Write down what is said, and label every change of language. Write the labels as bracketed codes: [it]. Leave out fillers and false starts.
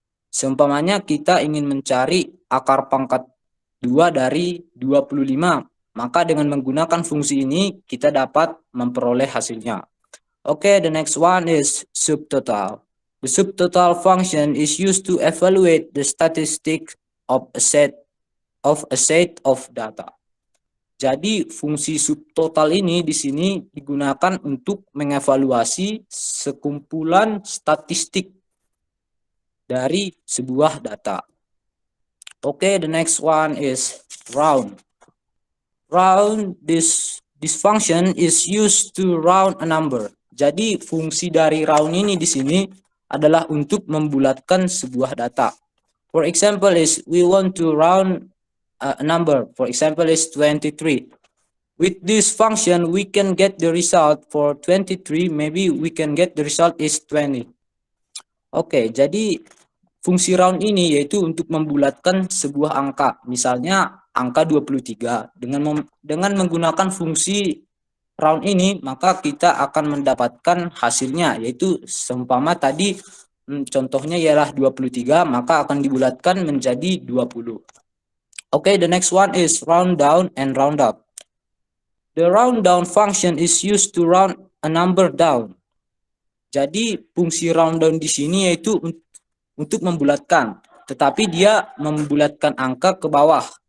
[id] Seumpamanya kita ingin mencari akar pangkat 2 dari 25. Maka dengan menggunakan fungsi ini kita dapat memperoleh hasilnya. [en] Okay, the next one is subtotal. The subtotal function is used to evaluate the statistic of a set of data. [id] Jadi fungsi subtotal ini di sini digunakan untuk mengevaluasi sekumpulan statistik dari sebuah data. [en] Okay, the next one is round. Round, this function is used to round a number. [id] Jadi fungsi dari round ini di sini adalah untuk membulatkan sebuah data. [en] For example is we want to round a number. For example is 23. With this function we can get the result for 23. Maybe we can get the result is 20. [id] Oke, jadi fungsi round ini yaitu untuk membulatkan sebuah angka. Misalnya angka 23. Dengan menggunakan fungsi round ini, maka kita akan mendapatkan hasilnya, yaitu seumpama tadi contohnya ialah 23, maka akan dibulatkan menjadi 20. [en] Okay, the next one is round down and round up. The round down function is used to round a number down. [id] Jadi fungsi round down di sini yaitu untuk membulatkan, tetapi dia membulatkan angka ke bawah.